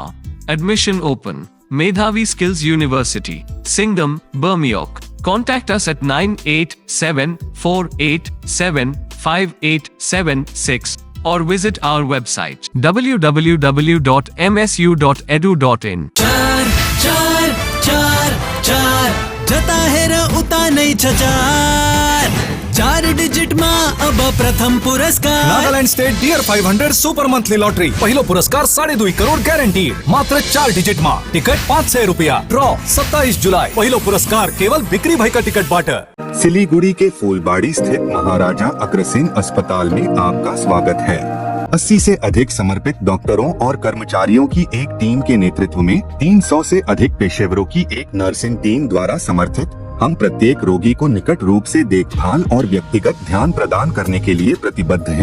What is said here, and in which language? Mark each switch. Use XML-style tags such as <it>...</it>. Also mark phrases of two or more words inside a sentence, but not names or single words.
<en>Admission open. Medhavi Skills University, Singham, Bermioc. Contact us at 9874875876 or visit our website www.msu.edu.in.</en> <ne>चार चार चार चार जता है र उता नहीं छचार 4 डिजिट मा अब प्रथम पुरस्कार नागालँड स्टेट डियर 500 सुपर मंथली लॉटरी पहिलो पुरस्कार 2.5 करोड गॅरंटीड मात्र 4 डिजिट मा टिकट 500 रुपया ड्रॉ 27 जुलाई पहिलो पुरस्कार केवल बिक्री भाई का टिकट बाट।</ne> <hi>सिलीगुड़ी के फूलबाड़ी स्थित महाराजा अग्रसेन अस्पताल में आपका स्वागत है। 80 से अधिक समर्पित डॉक्टरों और कर्मचारियों की एक टीम के नेतृत्व में 300 से अधिक पेशेवरों की एक नर्सिंग टीम द्वारा समर्थित हम प्रत्येक रोगी को निकट रूप से देखभाल और व्यक्तिगत ध्यान प्रदान करने के लिए प्रतिबद्ध हैं।</hi>